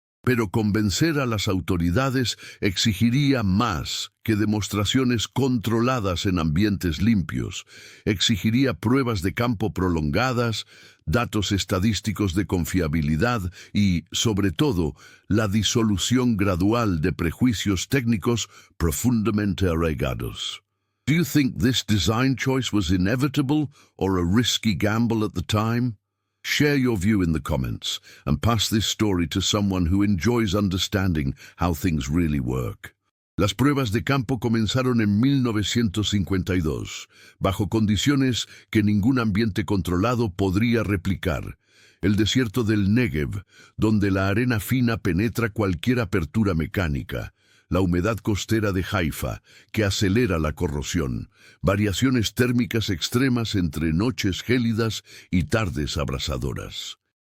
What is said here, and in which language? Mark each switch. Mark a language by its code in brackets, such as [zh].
[es] Pero convencer a las autoridades exigiría más que demostraciones controladas en ambientes limpios. Exigiría pruebas de campo prolongadas, datos estadísticos de confiabilidad y, sobre todo, la disolución gradual de prejuicios técnicos profundamente arraigados. [en] Do you think this design choice was inevitable or a risky gamble at the time? Share your view in the comments and pass this story to someone who enjoys understanding how things really work. [es] Las pruebas de campo comenzaron en 1952, bajo condiciones que ningún ambiente controlado podría replicar. El desierto del Negev, donde la arena fina penetra cualquier apertura mecánica. La humedad costera de Haifa, que acelera la corrosión, variaciones térmicas extremas entre noches gélidas y tardes abrasadoras.